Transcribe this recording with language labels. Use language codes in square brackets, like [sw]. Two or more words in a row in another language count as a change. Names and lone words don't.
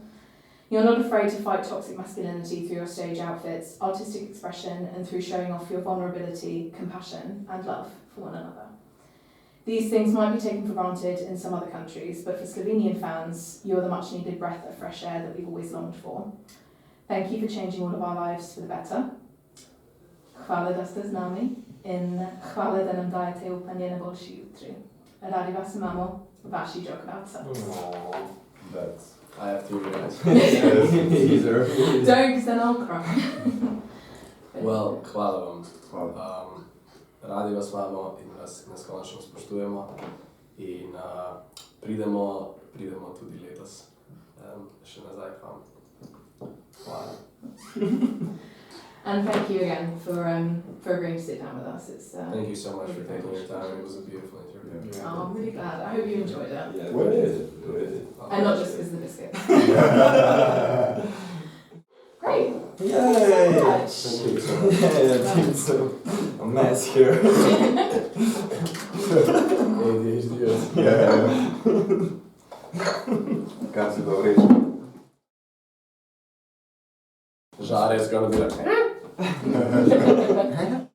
[en] You're not afraid to fight toxic masculinity through your stage outfits, artistic expression, and through showing off your vulnerability, compassion, and love for one another. These things might be taken for granted in some other countries, but for Slovenian fans, you're the much needed breath of fresh air that we've always longed for. Thank you for changing all of our lives for the better. [sl] Hvala da ste z nami in hvala da nam dajete upanje na boljši jutri. Radi vas imamo, vaši JokerOutSubs. [en] That's. I have to realize. Don't, because then I'll cry. Well, [sl] hvala vam. Radi vas imamo in vas neskončno spoštujemo in pridemo tudi letos še nazaj k vam. Hvala. [en] And thank you again for agreeing to sit down with us. It's Thank you so much for taking your time. It was a beautiful interview. Oh, I'm really glad. I hope you enjoyed it. Yeah, What we is did. And not just because of the biscuit. Great. Yay! Thank you so much. Thank you so much. Yeah, it's a mess here. Yeah. [sl] Kam se to reče? [en] Žare is gonna be like